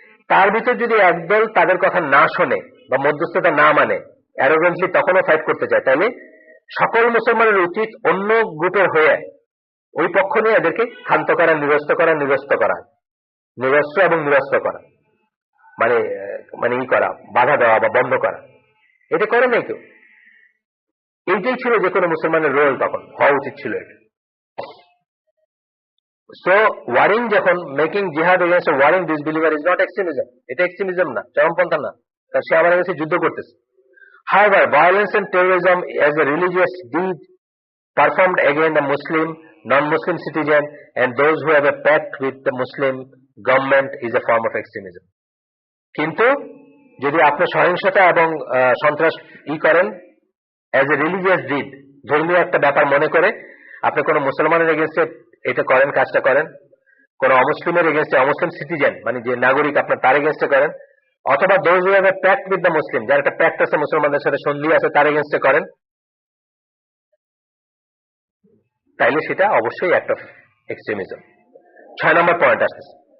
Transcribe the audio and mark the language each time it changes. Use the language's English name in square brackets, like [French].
[Bangla] তার ভিতর যদি একদল তাদের কথা না শোনে বা মধ্যস্থতা না মানে, অ্যারোগেন্টলি তখনও ফাইট করতে চায়, তাহলে সকল মুসলমানের উচিত অন্য গ্রুপের হয়ে ওই পক্ষ নিয়ে এদেরকে ক্ষান্ত করা, নিরস্ত করা, নিরস্ত এবং নিরস্ত করা, মানে ই করা, বাধা দেওয়া বা বন্ধ করা। এটা করে নাই কেউ। এইটাই ছিল যে কোনো মুসলমানের রোল, তখন হওয়া উচিত ছিল এটা। [English] so warring, [Bangla] যখন [English] making জিহাদ against warring disbeliever is not extremism, [Bangla] এটা এক্সট্রিমিজম না, চরমপন্থা না, কারণ সে আমার কাছে যুদ্ধ করতেছে। [English] However, violence and terrorism as a religious deed performed against the Muslim, non-Muslim citizen and those who have a pact with the Muslim government is a form of extremism. [Bangla] কিন্তু যদি আপনি সহিংসতা এবং সন্ত্রাস করেন [English] as a religious deed, [Bangla] ধর্মীয় একটা ব্যাপার মনে করে আপনি কোন মুসলমানের এগেইনস্টে এটা করেন, কাজটা করেন, কোন অমুসলিমের এগেইনস্টে, অমুসলিম সিটিজেন মানে যে নাগরিক আপনার, তার এগেইনস্টে করেন, অথবা [English] those who have a pact with the Muslim, [Bangla] যার একটা প্যাক্ট আছে মুসলমানদের সাথে, সন্ধি আছে, তার এগেইনস্টে করেন, তাইলে সেটা অবশ্যই একটা এক্সট্রিমিজম। 6 নম্বর পয়েন্ট আসতেছে।